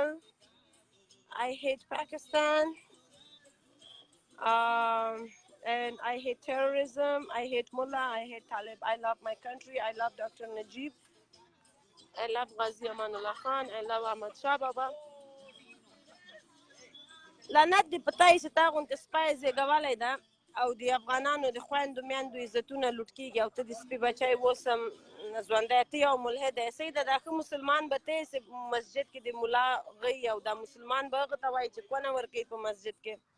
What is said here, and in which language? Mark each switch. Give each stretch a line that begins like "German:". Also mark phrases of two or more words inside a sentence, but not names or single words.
English: I hate Pakistan. And I hate terrorism. I hate Mullah. I hate Talib. I love my country. I love Dr. Najib. I love Ghazi Amanullah Khan. I love Ahmad Shah Baba.
Pashto: لعنت دې په تا یې چې تا غوندې سپی زېږولی ده او د افغانانو د خویندو میندو عزتونه لوټ کېږي او ته د سپي بچی اوس هم ژوندی ته یو ملحد یې سیده دا ښه مسلمان به ته یې چې مسجد کې د ملا غي او دا مسلمان به هغه ته وایي چې کونه ورکوي په مسجد کې